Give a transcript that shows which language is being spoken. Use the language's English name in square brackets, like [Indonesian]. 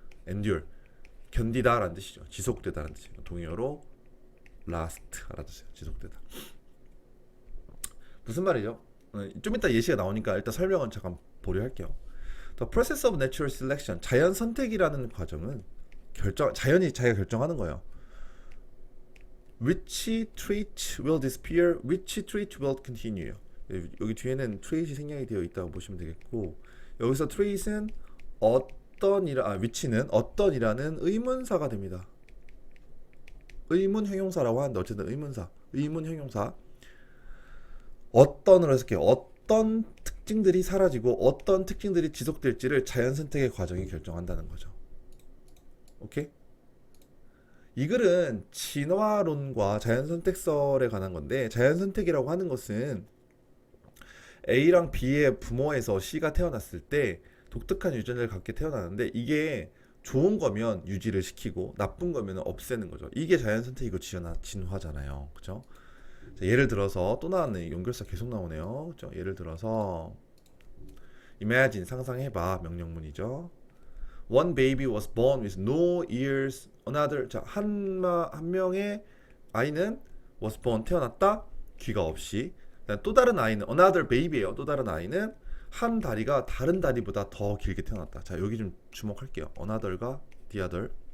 [Korean] endure, 견디다라는 뜻이죠. 지속되다라는 뜻이에요. 동의어로 last 알아두세요. 지속되다. 무슨 말이죠? 좀 이따 예시가 나오니까 일단 설명은 잠깐 보류할게요. [English] The process of natural selection, [Korean] 자연 선택이라는 과정은 자연이 자기가 결정하는 거예요. [English] Which trait will disappear, which trait will continue. [Korean] 여기 뒤에는 trait이 생략이 되어 있다고 보시면 되겠고, 여기서 trait은 which는 어떤이라는 의문사가 됩니다. 의문 형용사라고 하는데 어쨌든 의문 형용사. 어떤으로 해석해요. 어떤 특징들이 사라지고 어떤 특징들이 지속될지를 자연 선택의 과정이 결정한다는 거죠. 오케이? 이 글은 진화론과 자연선택설에 관한 건데, 자연선택이라고 하는 것은 A랑 B의 부모에서 C가 태어났을 때 독특한 유전자를 갖게 태어나는데, 이게 좋은 거면 유지를 시키고 나쁜 거면 없애는 거죠. 이게 자연선택이고 진화잖아요. 그죠? 자, 예를 들어서 또 나왔네. 연결사 계속 나오네요. 그죠? 예를 들어서 imagine, 상상해봐. 명령문이죠. [English] One baby was born with no ears. [Korean] Another, 자, 한 명의 아이는 was born, 태어났다. 귀가 없이. 또 다른 아이는 [English] another baby [Korean] 예요. 또 다른 아이는 한 다리가 다른 다리보다 더 길게 태어났다. 자, 여기 좀 주목할게요. another과 the other.